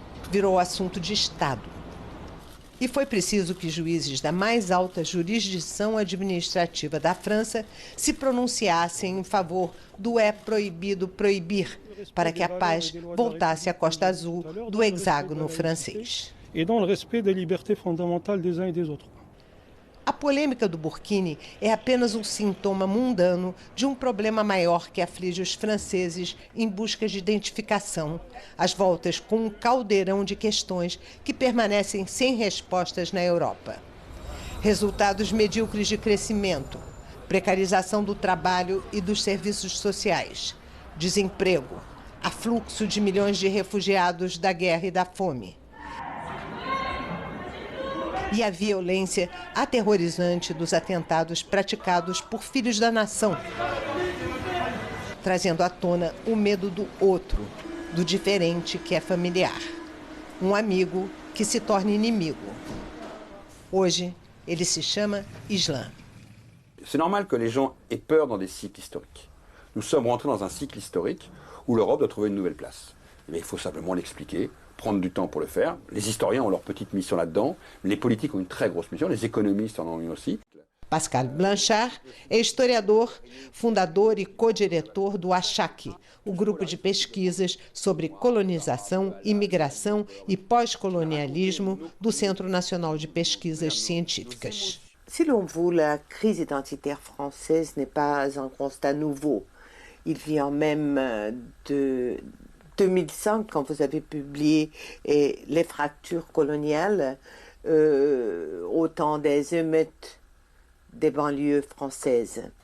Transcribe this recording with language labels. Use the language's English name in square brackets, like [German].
[Portuguese] Virou assunto de Estado. E foi preciso que juízes da mais alta jurisdição administrativa da França se pronunciassem em favor do é proibido proibir, para que a paz voltasse à Costa Azul do hexágono francês. [French] E dans le respect des libertés fondamentales des uns et des autres. [Portuguese] A polêmica do burkini é apenas um sintoma mundano de um problema maior que aflige os franceses em busca de identificação, às voltas com um caldeirão de questões que permanecem sem respostas na Europa. Resultados medíocres de crescimento, precarização do trabalho e dos serviços sociais, desemprego, afluxo de milhões de refugiados da guerra e da fome. E a violência aterrorizante dos atentados praticados por filhos da nação, trazendo à tona o medo do outro, do diferente que é familiar, um amigo que se torna inimigo. Hoje, ele se chama Islã. [French] C'est normal que les gens aient peur dans des cycles historiques. Nous sommes rentrés dans un cycle historique où l'Europe doit trouver une nouvelle place. Mais il faut simplement l'expliquer, prendre du temps pour le faire. Les historiens ont leur petite mission là-dedans, les politiques ont une très grosse mission, les économistes en ont une aussi. [Portuguese] Pascal Blanchard é historiador, fundador e co-diretor do ACHAC, o grupo de pesquisas sobre colonização, imigração e pós-colonialismo do Centro Nacional de Pesquisas Científicas. [French] Selon vous, la crise identitaire française n'est pas un constat nouveau. Il vient même de 2005, quand vous avez publié Les fractures coloniales, au temps des émeutes des banlieues françaises.